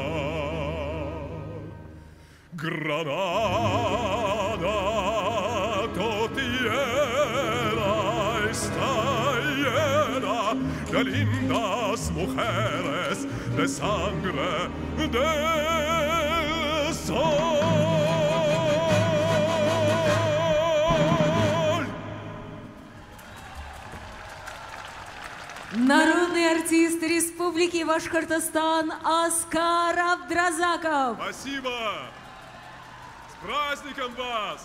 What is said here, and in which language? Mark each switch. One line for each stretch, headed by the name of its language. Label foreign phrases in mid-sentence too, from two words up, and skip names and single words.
Spanish: Granada, tu tierra está llena de lindas mujeres de sangre del sol.
Russian: Народный артист Республики Башкортостан Оскар Абдразаков. Спасибо! С праздником вас!